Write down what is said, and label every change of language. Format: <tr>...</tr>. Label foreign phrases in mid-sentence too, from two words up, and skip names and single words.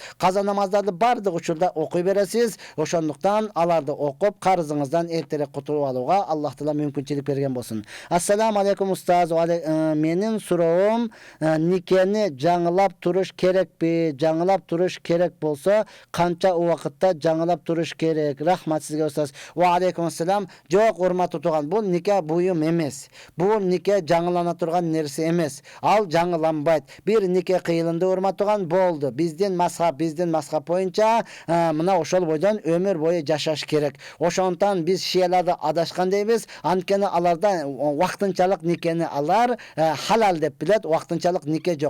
<ky>Каза намаздарды бардык учурда окуй бересиз. Ошондуктан аларды окуп карызыңыздан эртерээк кутулуп алууга Аллах Таала мүмкүнчүлүк берген болсун.</ky> <ar>السلام عليكم</ar> <ky>устаз. Менин суроом, никени жаңылап туруш керекпи? Жаңылап туруш керек болсо, канча убакытта жаңылап туруш керек? Рахмат сизге устаз.</ky> <ar>وعليكم السلام.</ar> <ky>Жок, урматтуу туган, бул нике буюм эмес. Бул нике жаңылана турган нерсе эмес. Ал жаңыланбайт. Бир нике кыйылынды урматтуу туган, болду. Биздин мазхаб боюнча мына ошол бойдон өмүр бою жашаш керек. Ошондон биз шияларды адашкан дейбиз. Анткени аларда вактынчалык никени алар халал деп билет, вактынчалык нике жок.</ky>